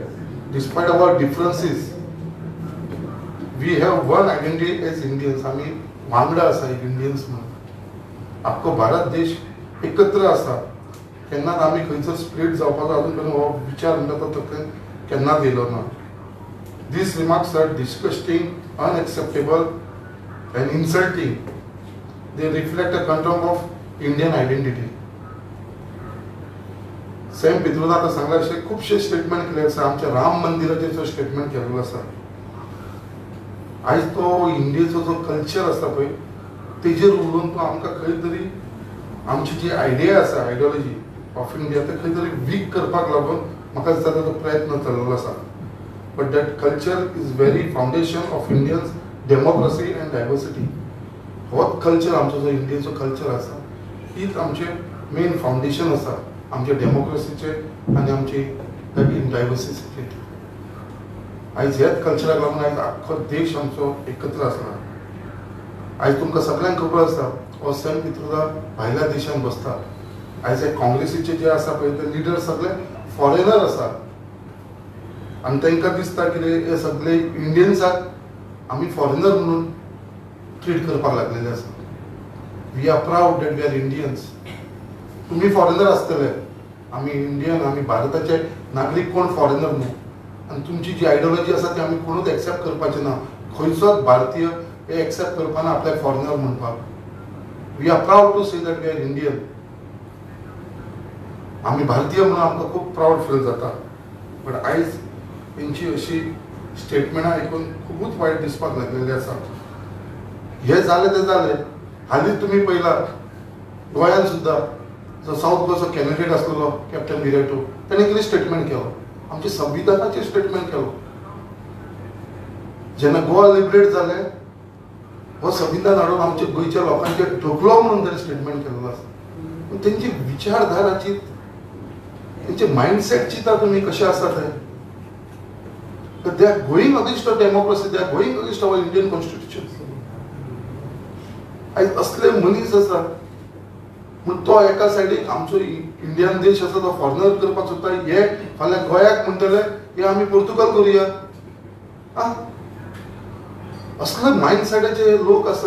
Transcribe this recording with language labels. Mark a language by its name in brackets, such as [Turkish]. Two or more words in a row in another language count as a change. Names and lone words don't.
[English] Despite our differences we have one identity as Indians. [Konkani] आमी वांगडा आसा एक इंडियन्स म्हणून. आख्खो भारत देश एकत्र आसा. केन्नाच आमी खंयसर स्प्लिट जावपाचो अजून पर्यंत हो विचार म्हणटा तो तकलेन केन्नाच येयलो ना. [English] These remarks are disgusting, unacceptable and insulting. They reflect a contempt of Indian identity. [Konkani] सॅम पित्रोदा आता सांगला अशें खुबशे स्टेटमेंट केले आसा. आमच्या राम मंदिराचेर जो स्टेटमेंट केल्लो आसा. आयज तो इंडियेचो जो कल्चर आसा पळय तेजेर उलोवन तो आमकां खंय तरी आमची जी आयडिया आसा [English] ideology of India [Konkani] ते खंय तरी वीक करपाक लागून म्हाका दिसता तो प्रयत्न चल्लेलो आसा. [English] But that culture is very foundation of Indians democracy and diversity. [Konkani] होच कल्चर आमचो जो इंडियेचो कल्चर आसा हीच आमचे [English] main foundation [Konkani] आसा आमच्या डेमोक्रेसीचे आनी आमची डायवर्सिटीचे. आयज ह्याच कल्चराक लागून आयज आख्खो देश आमचो एकत्र आसला. आयज तुमकां सगळ्यांक खबर आसा हो सॅम पित्रोदा भायल्या देशांत बसता. आयज हे काँग्रेसीचे जे आसा पळय ते लिडर सगळे फॉरेनर आसा आनी तांकां दिसता की हे सगळे इंडियन्साक आमी फॉरेनर म्हणून ट्रीट करपाक लागलेले आसा. [English] We are proud that we are Indians. [Konkani] तुमी फॉरेनर आसतले आमी इंडियन आमी भारताचे नागरीक कोण फॉरेनर न्हू. आनी तुमची जी आयडियोलॉजी आसा ती आमी कोणूच एक्सेप्ट करपाचें ना. खंयचोच भारतीय हे एक्सेप्ट करपाना आपल्याक फॉरेनर म्हणपाक. [English] We are proud to say that we are Indian. [Konkani] आमी भारतीय म्हणून आमकां खूब [English] proud feel [Konkani] जाता. बट आयज तेंची अशी स्टेटमेंटां आयकून खूबच वायट दिसपाक लागलेली आसा. हे जालें ते जालें. हालींच तुमी पळयला गोंयांत सुद्दां जो साऊथ गोवाचो कॅन्डिडेट आसलेलो कॅप्टन विराटो ताणें कितें स्टेटमेंट केलो आमच्या संविधानाचेर स्टेटमेंट केलो. जेन्ना गोवा लिबरेट जालें हो संविधान हाडून आमच्या गोंयच्या लोकांचेर ठोकलो म्हणून ताणें स्टेटमेंट केल्लो आसा. पूण तेंची विचारधाराची तेंचे मायंडसेट चिंता तुमी कशें आसा ते. [English] They are going against our democracy. They are going against our Indian constitution. [Konkani] आयज असले मनीस आसा पूण तो एका सायडीक आमचो इंडियन देश आसा तो फॉरेनर करपाक सोदता. हे फाल्यां गोंयाक म्हणटले हे आमी पोर्तुगाल करुया. असले मायंडसेटाचे लोक आसा.